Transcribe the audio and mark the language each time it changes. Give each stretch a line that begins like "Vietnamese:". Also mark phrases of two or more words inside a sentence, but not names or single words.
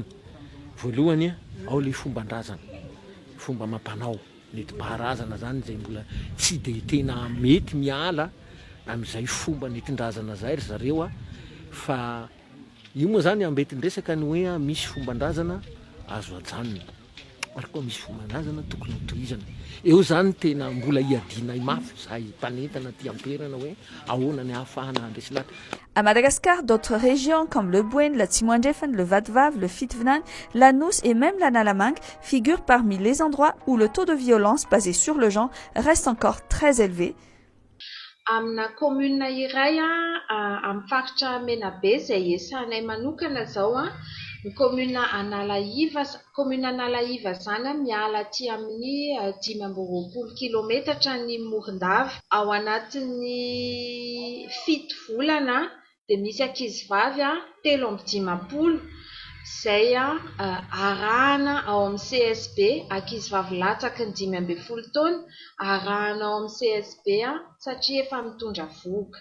Malagasy: Voalohany ao le fomban-drazana, fomba amam-panao, nentim-paharazana zany zay mbola tsy de tena mety miala amin'izay fomba nentin-drazana zay ry zareo fa io moa zany ambetiny resaka ny hoe misy fomban-drazana azo ajanona ary koa misy fomban-drazana tokony hotohizana. Eo zany tena mbola iadina mafy zahay mpanentana ty amperana hoe ahoana ny ahafahana handresy lahatra.
French: À Madagascar, d'autres régions comme le Bouen, la Timor-Leste, le Vatvav, le Fitvnan, la Nous et même la Nalamang figurent parmi les endroits où le taux de violence basé sur le genre reste encore très élevé.
Malagasy: Amina commune iray amin'ny faritra Menabe zay esanay manokana zao ny commune Analaiva zany miala aty amin'ny 520 kilometatra ny Morondava ao anatin'ny 7 volana de misy ankizivavy 350 zay arahana ao amin'ny CSB ankizivavy latsaky ny 5 taona arahana ao amin'ny CSB satria efa mitondra voka.